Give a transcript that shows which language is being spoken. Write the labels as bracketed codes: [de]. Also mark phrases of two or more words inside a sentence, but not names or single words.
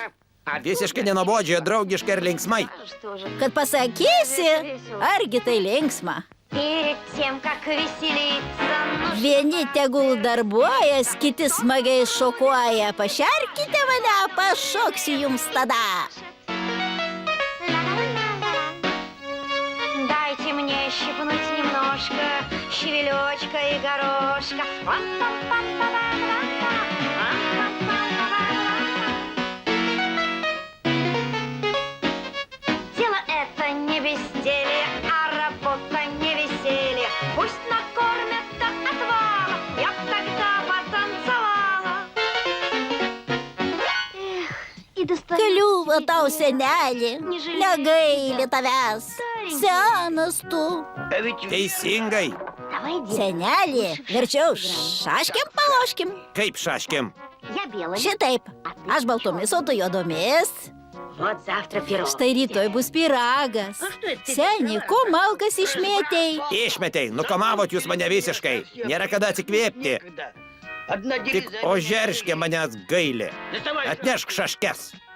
[lt] Visiškai nenobodžiai, draugiškai ir linksmai. [ru] Что же? [lt] Kad pasakysi, argi tai linksma. [ru] Перед тем, как веселиться, нужно... [lt] Vieni tegul darbuojas, kiti smagiai šokuoja. Pašerkite mane, pašoksiu jums tada. [ru] Дайте мне щипнуть немножко щавелечка и горошка. Дело это не безделие, а работа не веселье. Пусть накормят до отвала, я б тогда потанцевала. Эх, и достаю... [lt] Kliūva tau, senelį, negaili tavęs. Senas tu. Teisingai. [ru] Давай, дети. [lt] Senelį, verčiau šaškim paloškim. Kaip šaškim? [ru] Я белая. [lt] Šitaip, aš baltomis, o tu juodomis. [ru] Вот завтра пирог. [lt] Štai rytoj bus pyragas. Seni, ko malkas išmėtei? Išmetei, nukamavot jūs mane visiškai. Nėra kada atsikvėpti. Tik Ožerškė manęs gaili. Atnešk šaškes.